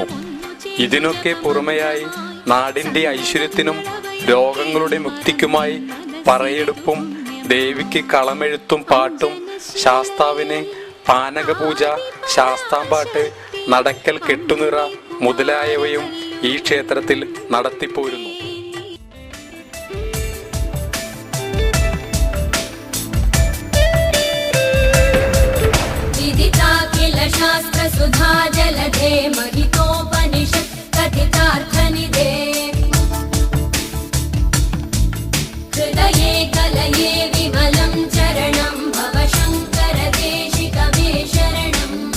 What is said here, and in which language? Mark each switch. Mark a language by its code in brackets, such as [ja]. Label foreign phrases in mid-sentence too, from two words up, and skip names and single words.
[ml] ഇതിനൊക്കെ പുറമെയായി നാടിന്റെ ഐശ്വര്യത്തിനും രോഗങ്ങളുടെ മുക്തിക്കുമായി പറയെടുപ്പും ദേവിക്ക് കളമെഴുത്തും പാട്ടും, ശാസ്താവിന് പാനകപൂജ, ശാസ്താംപാട്ട്, നടക്കൽ കെട്ടുനിറ മുതലായവയും ഈ ക്ഷേത്രത്തിൽ നടത്തിപ്പോരുന്നു. [sa] शास्त्रसुधा जलधे महितोपनिषत् कथितार्थनिधे हृदये कलये विमलं चरणं भव शङ्कर देशिकमे शरणम्